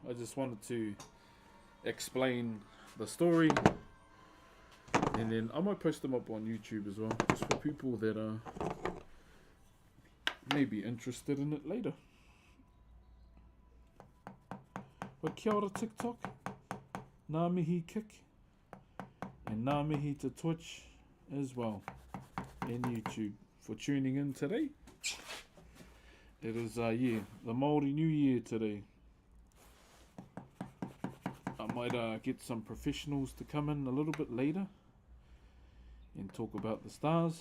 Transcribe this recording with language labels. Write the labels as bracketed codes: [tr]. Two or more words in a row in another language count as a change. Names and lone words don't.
[en] I just wanted to explain the story, and then I might post them up on YouTube as well, just for people that may be interested in it later. But [mi] kia ora [en] TikTok, [mi] ngā mihi [en] Kick, and [mi] ngā mihi [en] to Twitch as well, and YouTube for tuning in today. It is, the Maori New Year today. I might get some professionals to come in a little bit later and talk about the stars.